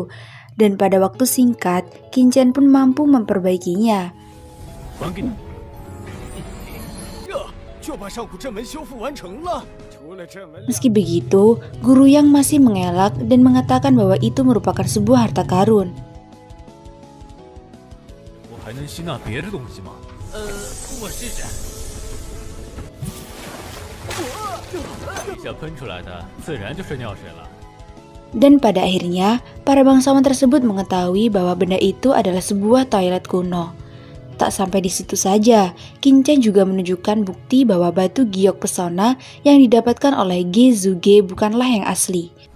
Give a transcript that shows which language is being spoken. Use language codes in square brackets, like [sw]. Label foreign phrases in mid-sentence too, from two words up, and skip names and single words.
[id] Dan pada waktu singkat, Qingchen pun mampu memperbaikinya. Meski begitu, guru yang masih mengelak dan mengatakan bahwa itu merupakan sebuah harta karun. [zh] 还能吸纳别的东西吗？我试试。一下喷出来的自然就是尿水了。 [id] Dan pada akhirnya, para bangsawan tersebut mengetahui bahwa benda itu adalah sebuah toilet kuno. Tak sampai di situ saja, Qingchen juga menunjukkan bukti bahwa batu giok pesona yang didapatkan oleh Ge Zuge bukanlah yang asli.